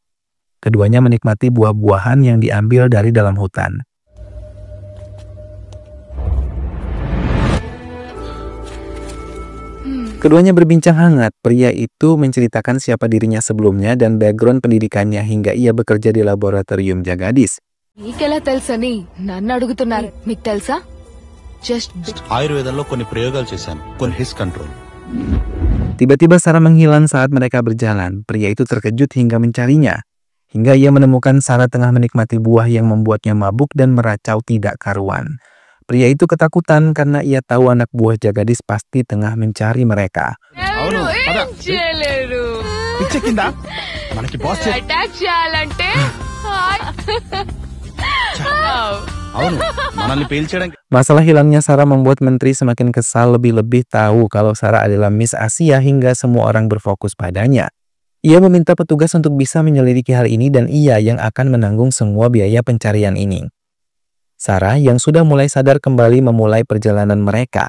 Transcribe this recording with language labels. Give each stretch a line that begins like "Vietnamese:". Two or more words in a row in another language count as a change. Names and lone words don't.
Indonesian: Keduanya menikmati buah-buahan yang diambil dari dalam hutan. Keduanya berbincang hangat. Pria itu menceritakan siapa dirinya sebelumnya dan background pendidikannya hingga ia bekerja di laboratorium Jagadis.
Telugu: మీకెలా తెలుసని నన్ను అడుగుతున్నారు మీకు తెలుసా జస్ట్ ఆయుర్వేదంలో కొన్ని ప్రయోగాలు చేశాను కొన్ని
English: his control.
Indonesian: Tiba-tiba Sarah menghilang saat mereka berjalan. Pria itu terkejut hingga mencarinya. Hingga ia menemukan Sarah tengah menikmati buah yang membuatnya mabuk dan meracau tidak karuan. Pria itu ketakutan karena ia tahu anak buah Jagadis pasti tengah mencari mereka.
Telugu: అవును పద. పిచ్చెక్కిందా మనకి బాస్ అటాక్ చేయాలంటే అవును మనల్ని పేల్చడానికి.
Indonesian: Masalah hilangnya Sarah membuat menteri semakin kesal, lebih-lebih tahu kalau Sarah adalah Miss Asia hingga semua orang berfokus padanya. Ia meminta petugas untuk bisa menyelidiki hal ini dan ia yang akan menanggung semua biaya pencarian ini. Sarah yang sudah mulai sadar kembali memulai perjalanan mereka.